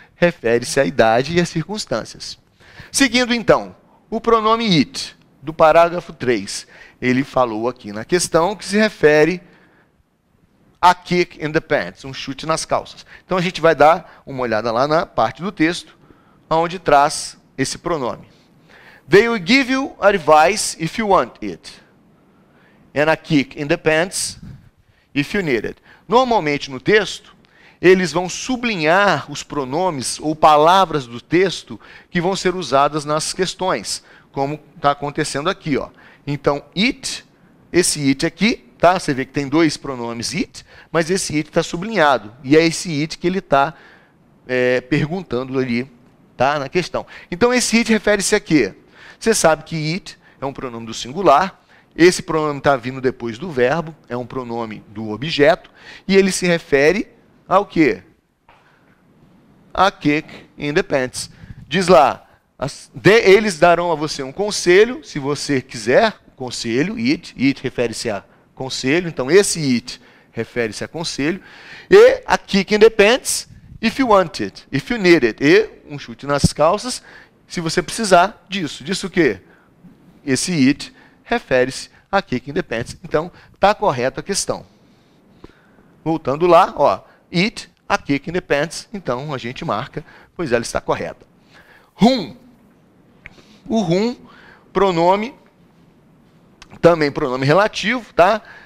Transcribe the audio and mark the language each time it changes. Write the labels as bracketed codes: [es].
[pt] Refere-se à idade e às circunstâncias. Seguindo então, o pronome it, do parágrafo 3. Ele falou aqui na questão que se refere a [en] kick in the pants, [pt] um chute nas calças. Então a gente vai dar uma olhada lá na parte do texto, onde traz esse pronome. [en] They will give you advice if you want it. And a kick in the pants if you need it. [pt] Normalmente no texto, eles vão sublinhar os pronomes ou palavras do texto que vão ser usadas nas questões, como está acontecendo aqui, ó. Então, it, esse it aqui, tá? Você vê que tem dois pronomes it, mas esse it está sublinhado. E é esse it que ele está perguntando ali, tá? Na questão. Então, esse it refere-se a quê? Você sabe que it é um pronome do singular. Esse pronome está vindo depois do verbo, é um pronome do objeto, e ele se refere ao quê? [en] A kick in the pants. [pt] Diz lá, eles darão a você um conselho, se você quiser, conselho, it refere-se a conselho, então esse it refere-se a conselho, e [en] a kick in the pants, if you want it, if you need it, [pt] e um chute nas calças, se você precisar disso. Disso o quê? Esse it refere-se a [en] kick in the pants. [pt] Então, está correta a questão. Voltando lá, ó, it, [en] a kick in the pants, [pt] então a gente marca, pois ela está correta. Whom. O whom, pronome, também pronome relativo, tá?